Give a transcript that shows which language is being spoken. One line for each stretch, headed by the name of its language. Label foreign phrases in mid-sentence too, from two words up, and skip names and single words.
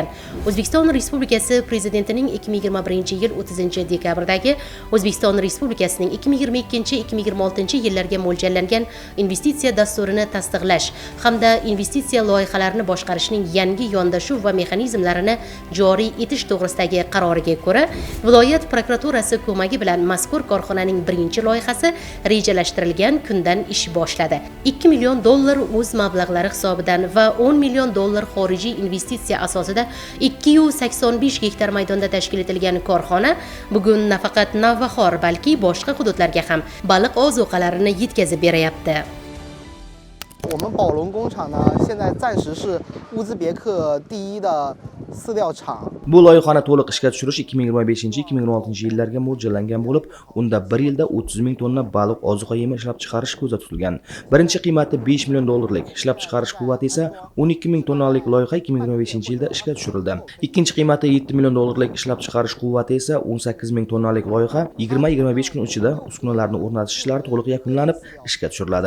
Uzbek: O'zbekiston Respublikasi Prezidentining 2021-yil 30-dekabrdagi O'zbekiston Respublikasining 2022-2026 yillarga mo'ljallangan investitsiya dasturini tasdiqlash hamda investitsiya loyihalarini boshqarishning yangi yondashuv va mexanizmlarini joriy etish to'g'risidagi qaroriga ko'ra, viloyat prokuraturasi ko'magi bilan mazkur korxonaning birinchi loyihasi rejalashtirilgan kundan ish boshladi. 2 million dollar o'z mablag'lari hisobidan va 10 million dollar xorijiy investitsiya asosida 285 gektar maydonda tashkil etilgan korxona bugun nafaqat Navbahor, balki boshqa hududlarga ham baliq ozuqalarini yetkazib berayapti.
Chinese: 我们宝龙工厂呢，现在暂时是乌兹别克第一的饲料厂。
Uzbek: Bu loyihani to'liq ishga tushirish 2025-2026 yillarga mo'ljallangan bo'lib, unda 1 yilda 30 ming tonna baliq ozuqa yemi ishlab chiqarish ko'zda tutilgan. Birinchi qiymati 5 million dollarlik, ishlab chiqarish quvvati esa 12 ming tonnalik loyiha 2025-yilda ishga tushirildi. Ikkinchi qiymati 7 million dollarlik, ishlab chiqarish quvvati esa 18 ming tonnalik loyiha 20-25 kun ichida uskunalarni o'rnatish ishlari to'liq yakunlanib ishga tushiriladi.